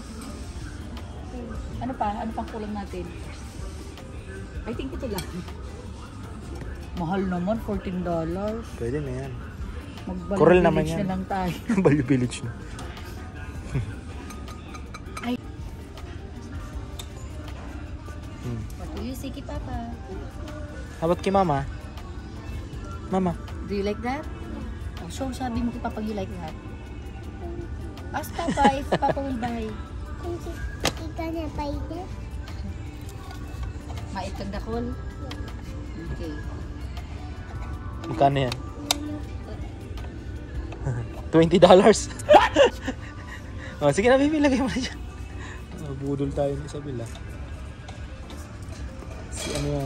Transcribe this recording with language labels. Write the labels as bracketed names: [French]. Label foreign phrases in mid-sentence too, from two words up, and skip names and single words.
[Filipino] Ano pa? Ano pang kulang natin? [English] I think [Filipino] ito lang. Mahal naman, $14. Pwede na yan. Mag-Value Village na lang tayo. Value Village na. Ay. [English] What do you say kay Papa? How about kay Mama? Mama? Do you like that? Oh, so [Filipino] sabi mo kay Papa [English] you like that. Ask Papa if Papa will buy. Gonna buy this? [Filipino] Maitag dakol? Okay. Magkano yan? $20. Oh, sige na, baby, lagay mo na dyan. Budol tayo ni Isabela. Si ano yan?